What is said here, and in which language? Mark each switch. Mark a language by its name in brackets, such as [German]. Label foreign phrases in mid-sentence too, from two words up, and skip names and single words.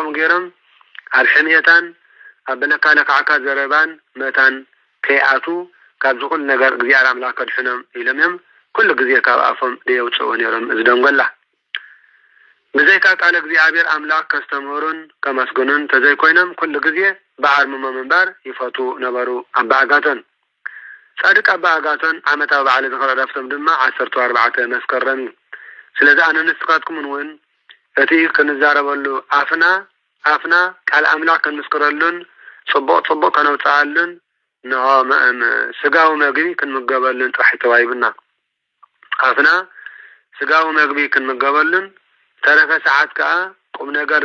[Tigrinya] ከምኡ ገይሮም ኣብ ሕምየታን ኣብ በለካለካዓካ ዘረባን መታን ከይኣቱ ካብ ዝኩል ነገር እግዚአብሔር አምላክ ከድሕኖም ኢሎም እዮም ኩሉ ግዜ ካብ አፎም ዘየውፅዎ ነይሮም እዚ ደንጎላ ብዘይካ ቃል እግዚአብሔር አምላክ ከስተምሩን ከመስግኑን ተዘይ ኮይኖም ኩሉ ግዜ በዓርምሞ ምንባር ይፈቱ ነበሩ አባ አጋቶን ጻድቅ አባ አጋቶን ዓመታዊ በዓል ዝኽሪ ዕረፍቶም ድማ 14 መስከረም እዩ ስለዚ አነ ንስኻትኩምን እውን እቲ ክንዛረበሉ አፍና ቃል አምላክ ክንስክረሉን ጽቡቅ ከነውፅአሉን ንሆ ስጋዊ መግቢ ክንምገበሉን ጥራሕ ተዋይብና አፍና ስጋዊ መግቢ ክንምገበሉን ተረፈ ሰዓት ከዓ ቁም ነገር